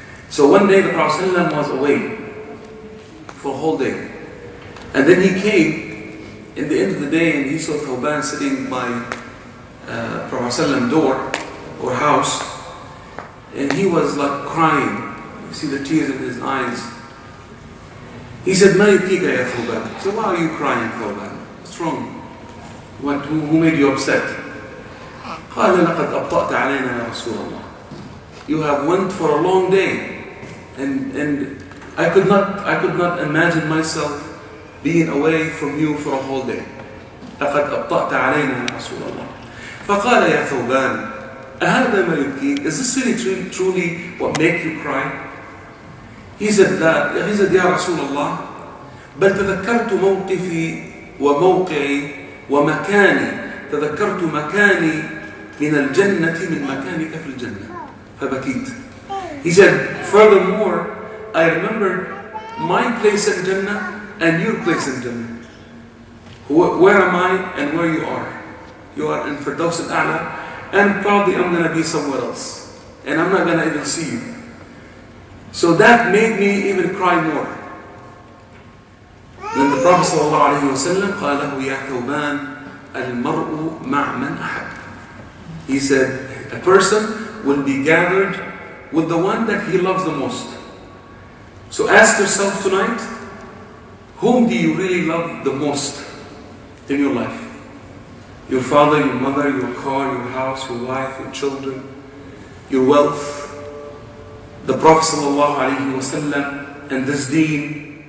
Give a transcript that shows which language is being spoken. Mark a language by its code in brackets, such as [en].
[en] So one day the Prophet sallallahu was away for a whole day, and then he came in the end of the day and he saw Thawban sitting by Prophet sallallahu door or house, and he was like crying. You see the tears in his eyes. He said, [ar] "Ma yubkika ya Thawban?" [en] So why are you crying, Thawban? What's wrong? Who made you upset? [ar] قال لقد أبطأت علينا يا رسول الله. [en] You have went for a long day, and I could not imagine myself being away from you for a whole day. [ar] لقد أبطأت علينا يا رسول الله. فقال يا ثوبان أهذا ما يبكيك? [en] Is this really truly what makes you cry? He said [ar] يا رسول الله بل تذكرت موقفي وموقعي ومكاني، تذكرت مكاني من الجنة من مكانك في الجنة فبكيت. [en] He said, furthermore, I remembered my place in Jannah and your place in Jannah. Where am I and where you are? You are in Firdaus al-A'la, and probably I'm going to be somewhere else, and I'm not going to even see you. So that made me even cry more. Then the Prophet [ar] ﷺ قال له يا ثوبان المرء مع من أحب. [en] He said, a person will be gathered with the one that he loves the most. So ask yourself tonight, whom do you really love the most in your life? Your father, your mother, your car, your house, your wife, your children, your wealth, the Prophet ﷺ and this deen.